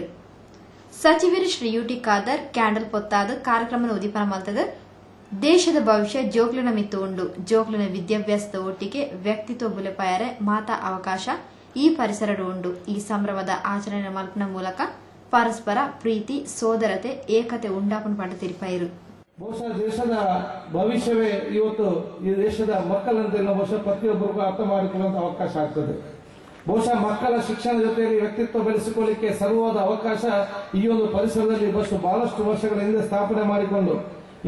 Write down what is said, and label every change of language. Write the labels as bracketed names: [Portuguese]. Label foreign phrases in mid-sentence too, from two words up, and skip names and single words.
[Tulu] ಸಚಿವರು ಶ್ರೀ ಯುಟಿ ಖಾದರ್ ಕ್ಯಾಂಡಲ್ ಪೊತ್ತಾದ ಕಾರ್ಯಕ್ರಮ ಉದ್ದೀಪನ ಮಲ್ತದ ದೇಶದ ಭವಿಷ್ಯ ಜೋಕ್ಲಿನ ಮಿತ್ತು ಉಂಡು. ಜೋಕ್ಲಿನ ವಿದ್ಯಾಭ್ಯಾಸದ ಒಟ್ಟಿಗೆ ವ್ಯಕ್ತಿತ್ವ ಬುಲೆಪಾಯರೆ ಮಾತಾ ಅವಕಾಶ ಈ ಪರಿಸರ ಉಂಡು. ಈ ಸಂಭ್ರಮದ ಆಚರಣೆ ಮಲ್ಪನ ಮೂಲಕ ಪರಸ್ಪರ ಪ್ರೀತಿ, ಸೋದರತೆ, ಏಕತೆ ಉಂಡಾಪನ ಪಂಡ ತಿರುಪಾಯಿರು. [Kannada] ಬಹುಶಃ ದೇಶದ ಭವಿಷ್ಯವೇ ಇವತ್ತು ಈ ದೇಶದ ಮಕ್ಕಳಂತೆ ಬಹುಶಃ ಪ್ರತಿಯೊಬ್ಬರಿಗೂ ಅರ್ಥ ಮಾಡಿಕೊಳ್ಳುವಂತ ಅವಕಾಶ ಆಗ್ತದೆ. ಬಹುಶಃ ಮಕ್ಕಳ ಶಿಕ್ಷಣ ಜೊತೆಯಲ್ಲಿ ವ್ಯಕ್ತಿತ್ವ ಬೆಳೆಸಿಕೊಳ್ಳಲಿಕ್ಕೆ ಸರ್ವವಾದ ಅವಕಾಶ ಈ ಒಂದು ಪರಿಸರದಲ್ಲಿ ಬಹಳಷ್ಟು ವರ್ಷಗಳ ಹಿಂದೆ ಸ್ಥಾಪನೆ ಮಾಡಿಕೊಂಡು ಈ